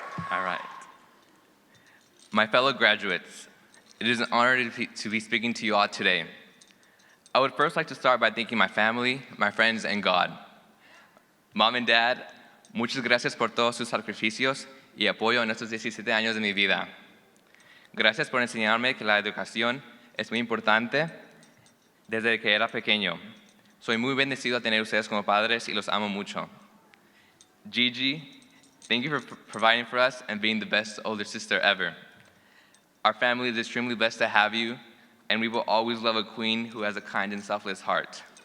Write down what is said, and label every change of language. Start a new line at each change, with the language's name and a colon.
English: All right. My fellow graduates, it is an honor to be speaking to you all today. I would first like to start by thanking my family, my friends, and God. Mom and Dad,
Spanish: muchas gracias por todos sus sacrificios y apoyo en estos 17 años de mi vida. Gracias por enseñarme que la educación es muy importante desde que era pequeño. Soy muy bendecido a tener ustedes como padres y los amo mucho.
English: Gigi, thank you for providing for us and being the best older sister ever. Our family is extremely blessed to have you, and we will always love a queen who has a kind and selfless heart.